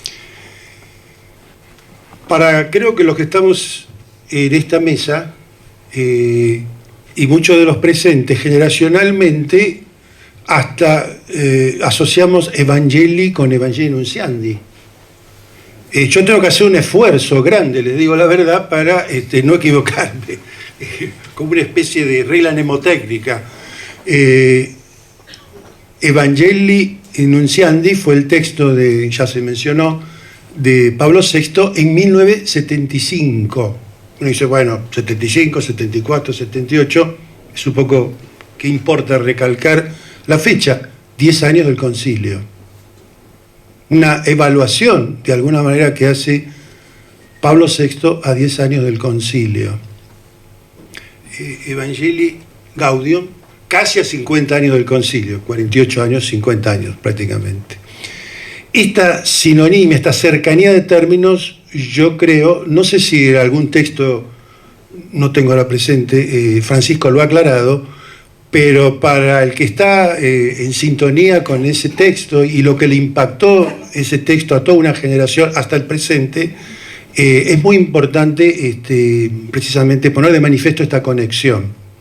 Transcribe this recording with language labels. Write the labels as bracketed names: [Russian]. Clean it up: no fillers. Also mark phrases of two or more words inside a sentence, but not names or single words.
[Spanish] Creo que los que estamos en esta mesa y muchos de los presentes, generacionalmente hasta asociamos Evangelii con Evangelii Nunciandi. Yo tengo que hacer un esfuerzo grande, les digo la verdad, para no equivocarme, como una especie de regla mnemotécnica. Evangelii Nunciandi fue el texto ya se mencionó, de Pablo VI en 1975. Uno dice, bueno, 75, 74, 78, es un poco que importa recalcar la fecha, 10 años del concilio. Una evaluación, de alguna manera, que hace Pablo VI a 10 años del concilio. Evangelii Gaudium, casi a 50 años del concilio, 48 años, 50 años prácticamente. Esta sinonimia, esta cercanía de términos, yo creo, no sé si en algún texto, no tengo ahora presente, Francisco lo ha aclarado, pero para el que está en sintonía con ese texto y lo que le impactó ese texto a toda una generación hasta el presente, es muy importante precisamente poner de manifiesto esta conexión.